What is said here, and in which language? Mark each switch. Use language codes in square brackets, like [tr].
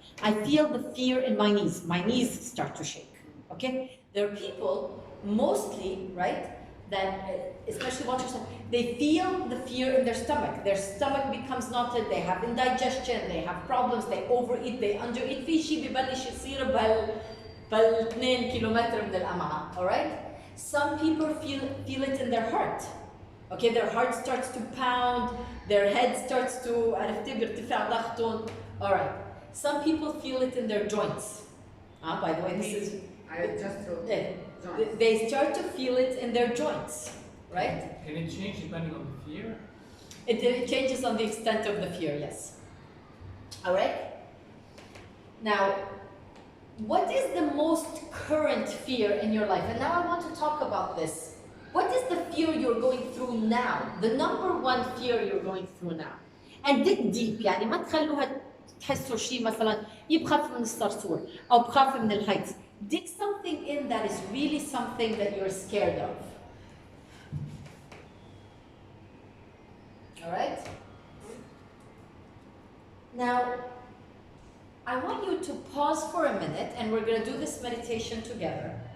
[en] I feel the fear in my knees. My knees start to shake. Okay? There are people mostly, right, that, especially watchers, they feel the fear in their stomach. Their stomach becomes knotted, they have indigestion, they have problems, they overeat, they undereat. [ar] في شيء ببلش يصير بال 2 كيلومتر من الأمعاء, [en] all right? Some people feel it in their heart. Okay, their heart starts to pound, their head starts to, [ar] عرفتي بيرتفع ضغطهم. [en] All right. Some people feel it in their joints. By the way, this is, I just wrote joints. they start to feel it in their joints, right? Can it change depending on the fear? It changes on the extent of the fear, yes. All right? Now, what is the most current fear in your life? And now I want to talk about this. What is the fear you're going through now? The number 1 fear you're going through now. And dig deep, [ar] يعني ما تخلوها تحسوا شيء مثلا بخاف من الصرصور أو بخاف من الهيتس. [en] Dig something in that is really something that you're scared of. All right? Now, I want you to pause for a minute, and we're going to do this meditation together.